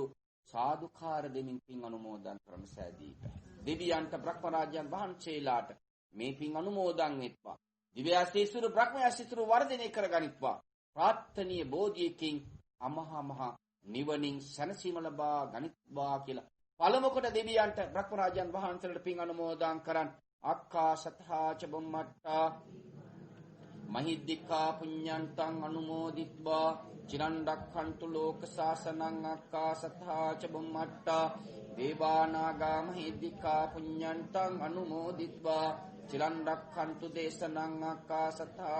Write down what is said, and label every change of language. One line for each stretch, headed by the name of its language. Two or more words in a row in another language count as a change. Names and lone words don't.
Sinhala: සාදුකාර දෙමින් පින් අනුමෝදන් කරන සෑදී දෙවියන්ට බ්‍රහ්ම රාජ්‍යයන් වහන්සේලාට මේ පින් අනුමෝදන් වෙත්වා දිව්‍යාසීසුරු බ්‍රහ්මයාසීසුරු වර්ධනය කරගනිත්වා ප්‍රාර්ථනීය බෝධියකින් අමහා මහ නිවනින් සැනසීම ලබා ගනිත්වා කියලා පළමු කොට දෙවියන්ට බ්‍රහ්ම රාජ්‍යයන් වහන්සේලාට පින් අනුමෝදන් කරන්
Pali: අක්කා සතහා ච බොම්මට්ටා මහිද්దికා පුඤ්ඤන්තං අනුමෝදිත්වා චිරන් රක්ඛන්තු ලෝක සාසනං අක්කා සත්තා ච බුම්මට්ටා දේවානාගා මහිද්దికා පුඤ්ඤන්තං අනුමෝදිත්වා චිරන් රක්ඛන්තු දේශනං අක්කා සත්තා